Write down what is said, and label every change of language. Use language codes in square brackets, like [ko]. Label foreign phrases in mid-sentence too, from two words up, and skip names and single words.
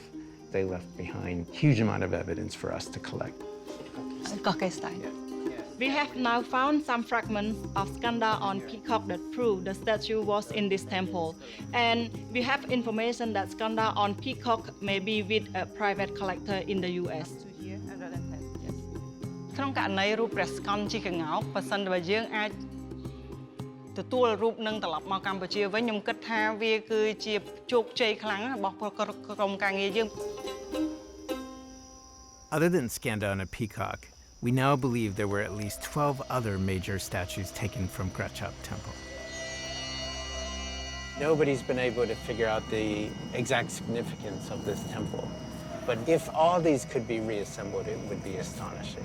[en] They left behind a huge amount of evidence for us to collect. We have now found some fragments of Skanda on peacock that prove the statue was in this temple. And we have information that Skanda on peacock may be with a private collector in the US. [km] ក្នុងករណីរូបព្រះស្កន្ទជាក្ងោកបើសិនបើយើងអាចទទួលរូបនឹងត្រឡប់មកកម្ពុជាវិញខ្ញុំគិតថាវាគឺជាជោគជ័យខ្លាំងរបស់ក្រុមការងារយើង [en] Other than Skanda on a peacock, we now believe there were at least 12 other major statues taken from Krachap Temple. Nobody's been able to figure out the exact significance of this temple. But if all these could be reassembled, it would be astonishing.